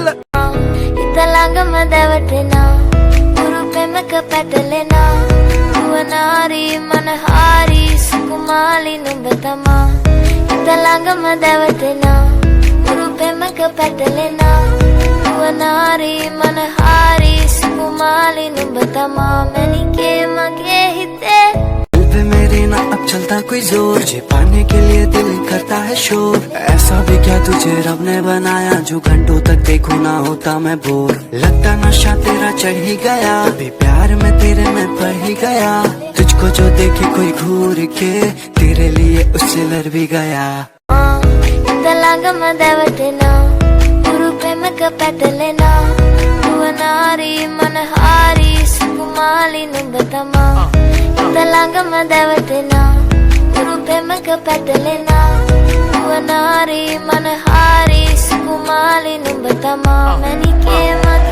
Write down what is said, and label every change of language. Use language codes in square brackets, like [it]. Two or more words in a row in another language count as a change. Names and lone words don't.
[si] ඉතලංගම දැවටෙනා ගුරු පෙමක පැටලෙනා නුවනාරි මනහාරි සුකුමාලි නුඹ තමා ඉතලංගම දැවටෙනා ගුරු පෙමක පැටලෙනා නුවනාරි මනහාරි සුකුමාලි නුඹ තමා මැනිකේ මගේ හිතේ [hi] पे मेरे ना अब चलता कोई जोर जे पाने के लिए दिल करता है शोर ऐसा भी क्या तुझे रब ने बनाया जो घंटों तक देखो ना होता मैं बोर लगता नशा तेरा चढ़ ही गया अभी प्यार में तेरे में पड़ ही गया तुझको जो देखे कोई घूर के तेरे लिए उससे लड़ भी गया [si] ඉතලංගම දැවටෙනා ගුරු පෙමක පැටලෙනා නුවනාරි මනහාරි සුකුමාලි නුඹ තමා ඉතලංගම දැවටෙනා ගුරු පෙමක පැටලෙනා නුවනාරි මනහාරි සුකුමාලි නුඹ තමා මැනිකේ